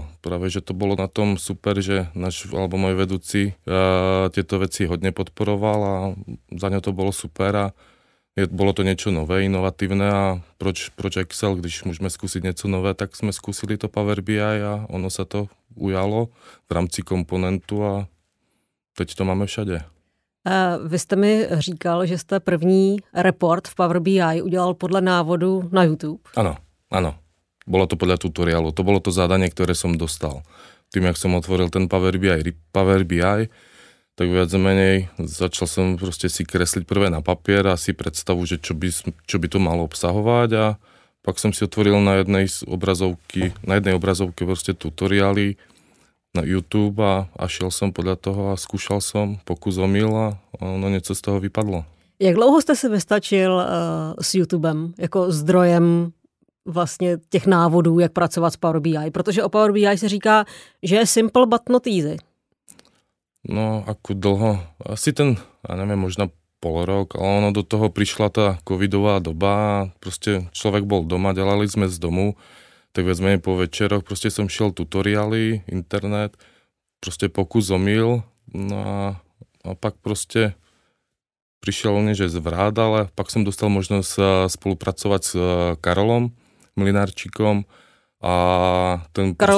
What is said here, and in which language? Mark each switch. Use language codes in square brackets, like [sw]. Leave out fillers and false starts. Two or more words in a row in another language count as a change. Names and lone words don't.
[sk] Práve, že to bolo na tom super, že môj vedúci tieto veci hodne podporoval a za ňo to bolo super a bolo to niečo nové, inovatívne a [cs] proč Excel, když [sk] môžeme skúsiť niečo nové, tak sme skúsili to Power BI a ono sa to ujalo v rámci komponentu a teď to máme všade. [cs] Vy jste mi říkal, že jste první report v Power BI udělal podle návodu na YouTube. [sk] Áno. Bolo to podľa tutoriálu. To bolo to zadanie, ktoré som dostal. Tým, jak som otvoril ten Power BI, tak viac menej začal som proste si kresliť prvé na papier a si predstavu, že čo by to malo obsahovať a pak som si otvoril na jednej obrazovke proste tutoriály na YouTube a šiel som podľa toho a skúšal som, pokus omyl a ono [cs] něco z toho vypadlo. Jak dlouho jste si vystačil s YouTubem jako zdrojem vlastně těch návodů, jak pracovat s Power BI? Protože o Power BI se říká, že je [en] simple but not easy. [sk] No, ako dlho? Asi ja neviem, možno pol rok, ale ono do toho prišla tá covidová doba a proste človek bol doma, delali sme z domu, tak viac menej po večeroch proste som šiel tutoriály, internet, proste pokus omyl, no a pak proste prišiel že zvrat, ale pak som dostal možnosť spolupracovať s Karolom Mlynarčíkom a ten